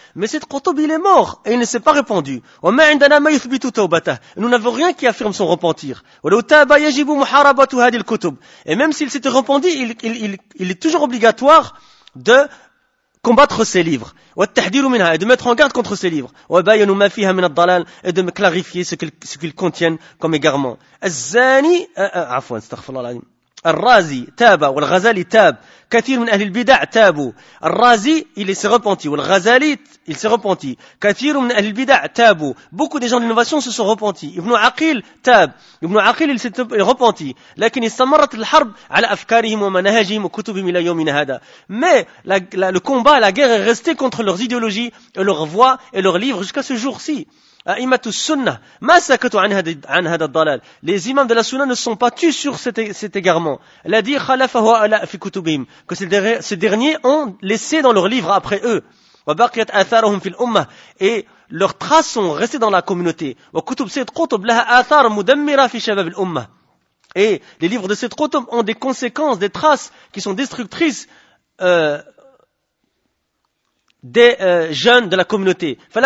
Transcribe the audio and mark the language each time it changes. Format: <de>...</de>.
<fr>Mais سيد قطب, il est mort et il ne s'est pas répandu.</fr> <ar>وما عندنا ما يثبت توبته.</ar> <fr>Nous n'avons rien qui affirme son repentir.</fr> <ar>ولو تاب يجب محاربة هذه الكتب.</ar> <fr>Et même s'il s'était repenti, il est toujours obligatoire de combattre ses livres.</fr> <ar>والتحذير منها,</ar> <fr>et de mettre en garde contre ses livres.</fr> <ar>وبيان ما فيها من الضلال,</ar> <fr>et de clarifier ce qu'ils contiennent comme égarements.</fr> <ar>الزاني عفوا استغفر الله العظيم. الرازي تاب والغزالي تاب كثير من أهل البدع تابوا الرازي</ar> <fr>il s'est repenti</fr> <ar>والغزالي il s'est repenti كثير من أهل البدع تابوا</ar> <fr>beaucoup des gens d'innovation se sont repentis</fr> <ar>Ibn Aqil تاب Ibn Aqil il s'est repenti لكن استمرت الحرب على أفكارهم ومناهجهم وكتبهم إلى يومنا هذا</ar> <fr>mais le combat la guerre est restée contre leurs idéologies et leurs voix et leurs livres jusqu'à ce jour-ci.</fr> <ar>أئمة السنة ما سكتوا عن هذا الضلال.</ar> <fr>Les imams de la sunna ne sont pas tus sur cet égarement.</fr> <ar>الذي خلفه هؤلاء في كتبهم.</ar> <fr>Que ces derniers ont laissé dans leurs livres après eux.</fr> <ar>وبقيت آثارهم في الأمة.</ar> <fr>Et leurs traces sont restées dans la communauté.</fr> <ar>وكتب سيد قطب لها آثار مدمرة في شباب الأمة.</ar> <fr>Et les livres de سيد قطب ont des conséquences, des traces qui sont destructrices des jeunes de la communauté.</fr>